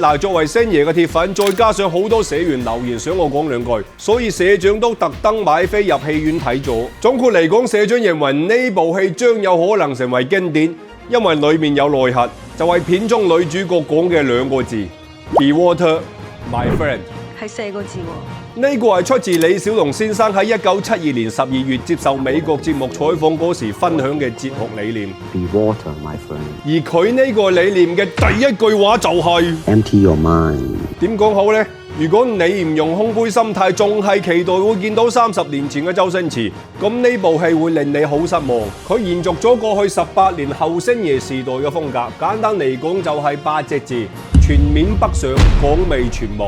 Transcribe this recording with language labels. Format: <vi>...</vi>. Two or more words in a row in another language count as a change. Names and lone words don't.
<yue>嗱，作為星爺嘅鐵粉，再加上好多社員留言想我講兩句，所以社長都特登買飛入戲院睇咗。總括嚟講，社長認為呢部戲將有可能成為經典，因為裡面有內核，就係片中女主角講嘅2個字。</yue> <en>Be water, my friend，</en> <yue>係4個字喎。呢個係出自李小龍先生喺1972年12月接受美國節目採訪嗰時分享嘅哲學理念。</yue> <en>Be water, my friend。</en> <yue>而佢呢個理念嘅第一句話就係</yue> <en>Empty your mind。</en> <yue>點講好呢？如果你唔用空杯心態，仲係期待會見到30年前嘅周星馳，咁呢部戲會令你好失望。佢延續咗過去18年後星爺時代嘅風格，簡單嚟講就係8隻字：全面北上，港味全無。</yue>